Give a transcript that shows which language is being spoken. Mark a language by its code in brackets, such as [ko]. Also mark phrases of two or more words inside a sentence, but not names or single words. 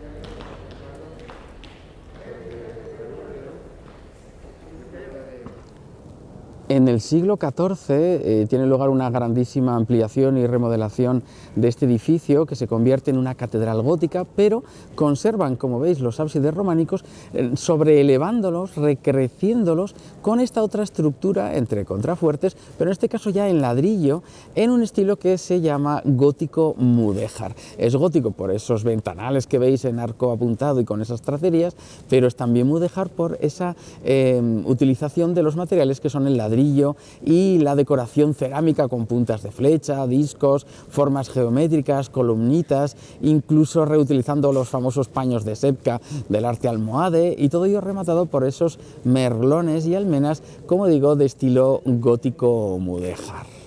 [es] En el siglo XIV tiene lugar una grandísima ampliación y remodelación de este edificio, que se convierte en una catedral gótica, pero conservan, como veis, los ábsides románicos, sobreelevándolos, recreciéndolos con esta otra estructura entre contrafuertes, pero en este caso ya en ladrillo, en un estilo que se llama gótico mudéjar. Es gótico por esos ventanales que veis en arco apuntado y con esas tracerías, pero es también mudéjar por esa utilización de los materiales que son el ladrillo y la decoración cerámica con puntas de flecha, discos, formas geométricas, columnitas, incluso reutilizando los famosos paños de sebca del arte almohade, y todo ello rematado por esos merlones y almenas, como digo, de estilo gótico mudéjar.